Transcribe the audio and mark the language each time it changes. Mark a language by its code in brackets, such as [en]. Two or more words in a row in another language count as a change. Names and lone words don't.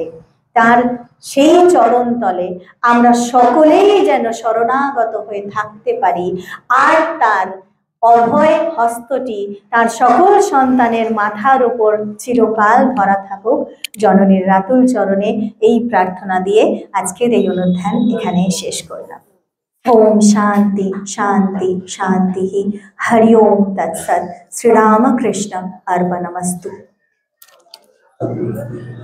[bn] তার সেই চরণ তলে আমরা সকলেই যেন শরণাগত হয়ে থাকতে পারি, আর তার অভয় হস্তটি তার সকল সন্তানের মাথার উপর চিরকাল ধরা থাকুক জননীর রাতুল চরণে, এই প্রার্থনা দিয়ে আজকের এই অনুধ্যান এখানে শেষ করলাম। [sa] ओम शांति शांति शांति। हरि ओम तत्सत्। श्री रामकृष्ण अर्पणमस्तु।